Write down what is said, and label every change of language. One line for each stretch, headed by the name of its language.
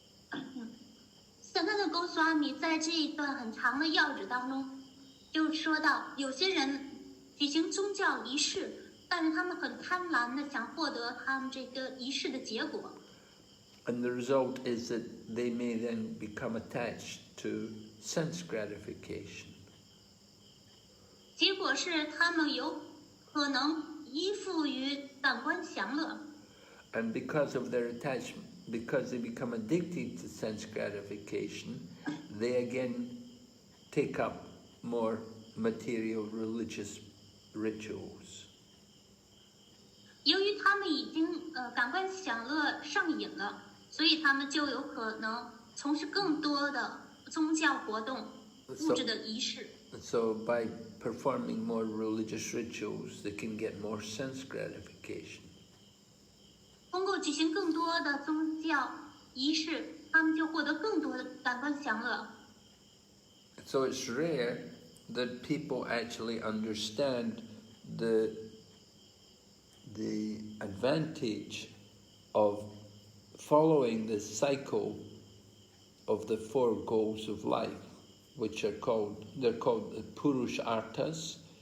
Chinese: 圣他的 Goswami 在这一段很长的要旨当中，就说到有些人举行宗教仪式，但是他们很贪婪的想获得他们这个仪式的结果。
English: And the result is that they may then become attached to sense gratification.
Chinese: 结果是他们有可能依附于感官享乐。
English: And because of their attachment, because they become addicted to sense gratification, they again take up more material religious rituals.
Chinese: 由于他们已经感官享乐上瘾了，所以他们就有可能从事更多的宗教活动、物质的仪式。
English: So by performing more religious rituals, they can get more sense gratification.
Chinese: 通过举行更多的宗教仪式，他们就获得更多的感官享乐。
English: So it's rare that people actually understand the advantage of following the cycle of the four goals of life, which they're called the Purusharthas.